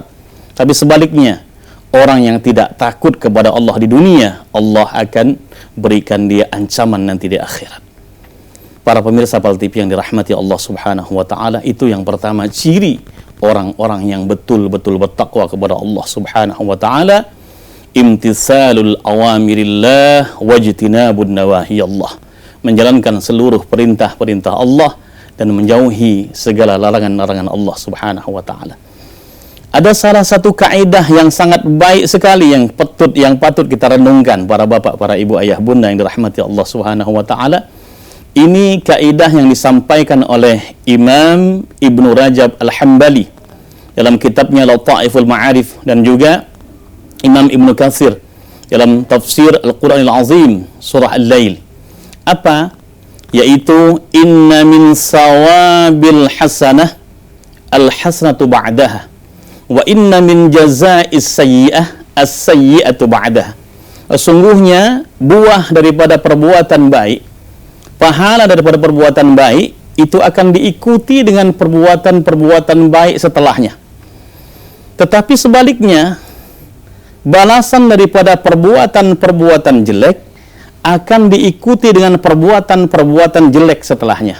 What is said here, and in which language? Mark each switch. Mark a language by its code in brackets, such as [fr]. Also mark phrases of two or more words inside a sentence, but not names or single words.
[id] Tapi sebaliknya, orang yang tidak takut kepada Allah di dunia, Allah akan berikan dia ancaman nanti di akhirat. Para pemirsa PAL TV yang dirahmati Allah [ar] سبحانه وتعالى, [id] itu yang pertama ciri orang-orang yang betul-betul bertakwa kepada Allah [ar] سبحانه وتعالى, امتثال أوامر الله واجتناب نواهي الله. [id] Menjalankan seluruh perintah-perintah Allah dan menjauhi segala larangan-larangan Allah [ar] سبحانه وتعالى. [id] Ada salah satu kaidah yang sangat baik sekali yang patut kita renungkan, para bapak, para ibu, ayah, bunda yang dirahmati Allah [ar] سبحانه وتعالى. [id] Ini kaidah yang disampaikan oleh Imam Ibnu Rajab Al-Hambali dalam kitabnya Lataiful Ma'arif, dan juga Imam Ibnu Katsir dalam tafsir Al-Qur'anil Azim surah Al-Lail. Apa? [ar] Yaitu إن من ثواب الحسنة الحسنة بعدها وإن من جزاء السيئة السيئة بعدها. [id] Sesungguhnya buah daripada perbuatan baik, pahala daripada perbuatan baik itu akan diikuti dengan perbuatan-perbuatan baik setelahnya. Tetapi sebaliknya, balasan daripada perbuatan-perbuatan jelek akan diikuti dengan perbuatan-perbuatan jelek setelahnya.